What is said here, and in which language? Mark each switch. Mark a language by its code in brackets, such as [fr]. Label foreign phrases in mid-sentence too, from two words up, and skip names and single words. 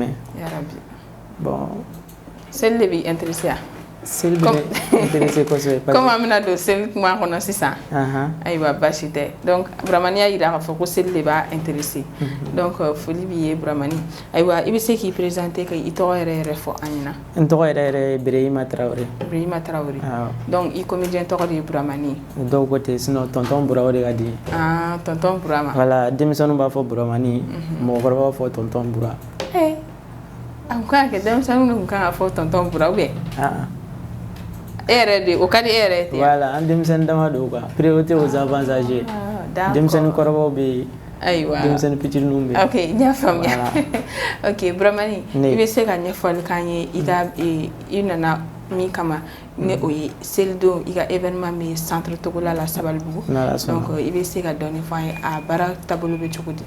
[ar] ya rabbi [bm] bon seli bi intéressé seli bi intéressé kosɛbɛ comme amina do seli kuma kɔnɔ sisan ayiwa bashi tɛ donc Bramani y'a yira k'a fɔ ko seli de b'a intéressé donc foli bi ye Bramani ayiwa i bɛ se k'i présenter ka i tɔgɔ yɛrɛ yɛrɛ fɔ an ɲɛna n tɔgɔ yɛrɛ yɛrɛ ye Birahima Traoré donc i comédien tɔgɔ de ye Bramani dɔw ko ten sinon tonton Buraw de ka di tonton Burama voilà denmisɛnninw b'a fɔ Buramani mɔgɔkɔrɔbaw b'a fɔ tonton Bura a kun kan ka kɛ denmisɛnninw de kun kan ka fɔ tonton Bura ou bien e yɛrɛ de o ka di e yɛrɛ ten voilà an denmisɛnnin dama don quoi [fr] priorité aux enfants âgés [bm] denmisɛnnin kɔrɔbaw bɛ yen ayiwa denmisɛnnin fitininw bɛ yen ok n y'a faamuya ok Bramani i bɛ se ka ɲɛfɔli k'an ye i ka i nana min kama ne o ye selidon i ka événement min centre Togola la Sabalibugu donc i bɛ se ka dɔɔni fɔ an ye a baara taabolo bɛ cogo di